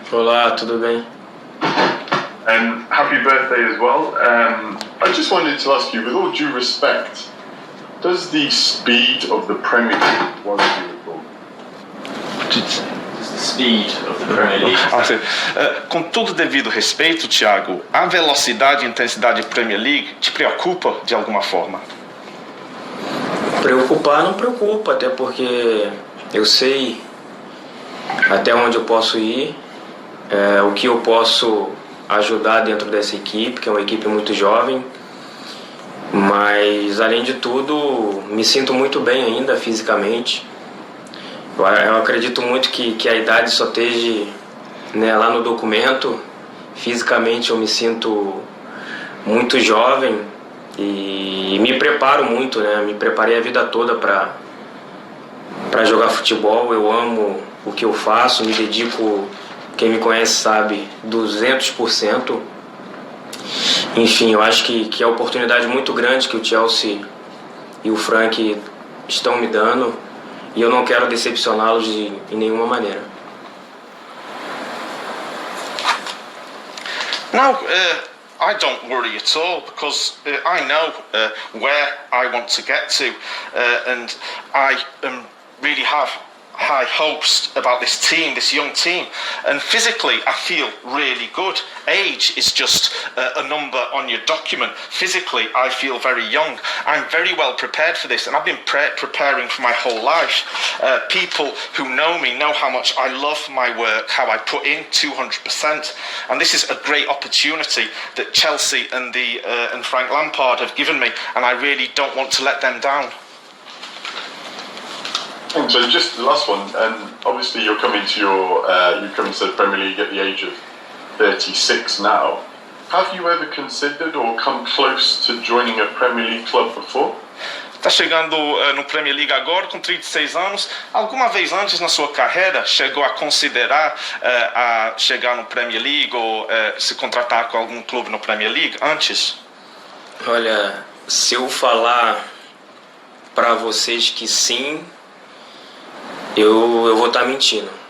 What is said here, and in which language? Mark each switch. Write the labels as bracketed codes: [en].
[pt] Olá, tudo bem? [en] And happy birthday as well. I just wanted to ask you, with all due respect, does the speed of the Premier League worry you at all? Does the speed of the Premier League. [pt] Com todo devido respeito, Thiago, a velocidade e intensidade da Premier League te preocupa de alguma forma? Preocupar não preocupa, até porque eu sei até onde eu posso ir, o que eu posso ajudar dentro dessa equipe, que é uma equipe muito jovem, mas além de tudo me sinto muito bem ainda fisicamente. Eu acredito muito que a idade só esteja, né, lá no documento. Fisicamente eu me sinto muito jovem e me preparo muito, né? Me preparei a vida toda para jogar futebol. Eu amo o que eu faço, me dedico, quem me conhece sabe, 200%. Enfim, eu acho que é uma oportunidade muito grande que o Chelsea e o Frank estão me dando e eu não quero decepcioná-los em nenhuma maneira. [en] Now, I don't worry at all because I know where I want to get to, and I really have high hopes about this team, this young team, and physically I feel really good. Age is just a number on your document. Physically I feel very young. I'm very well prepared for this, and I've been preparing for my whole life. People who know me know how much I love my work, how I put in 200%, and this is a great opportunity that Chelsea and Frank Lampard have given me, and I really don't want to let them down. And so just the last one, obviously you're coming to the Premier League at the age of 36 now. Have you ever considered or come close to joining a Premier League club before? [pt] Está chegando no Premier League agora com 36 anos. Alguma vez antes na sua carreira chegou a considerar a chegar no Premier League ou se contratar com algum clube no Premier League antes? Olha, se eu falar para vocês que sim, eu vou estar mentindo.